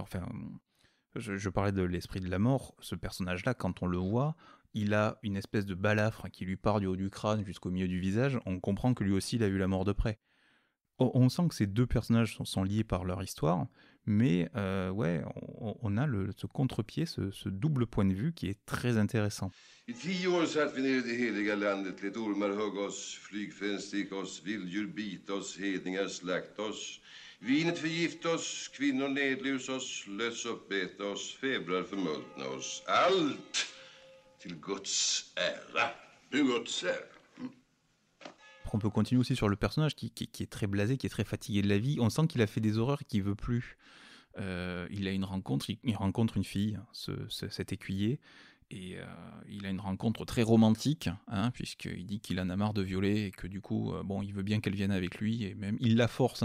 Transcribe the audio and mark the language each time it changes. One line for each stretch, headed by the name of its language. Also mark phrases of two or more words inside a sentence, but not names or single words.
French: D'ailleurs, Je parlais de l'esprit de la mort. Ce personnage-là, quand on le voit, il a une espèce de balafre qui lui part du haut du crâne jusqu'au milieu du visage. On comprend que lui aussi, il a vu la mort de près. On sent que ces deux personnages sont liés par leur histoire, mais on a ce contre-pied, ce double point de vue qui est très intéressant.
Swedish: I 10 år satt vi nere i det heliga landet, lät ormar hugga oss, flygfän sticka oss, vilddjur bita oss, hedningar slakta oss. Vinet förgifta oss, kvinnor nedlus oss, löss uppäta oss, febrar förmultna oss. Allt till Guds ära. Till Guds ära.
French: On peut continuer aussi sur le personnage qui est très blasé, qui est très fatigué de la vie. On sent qu'il a fait des horreurs et qu'il veut plus. Il a une rencontre, il rencontre une fille, cet écuyer, et il a une rencontre très romantique, hein, puisqu'il dit qu'il en a marre de violer et que du coup, il veut bien qu'elle vienne avec lui, et même il la force.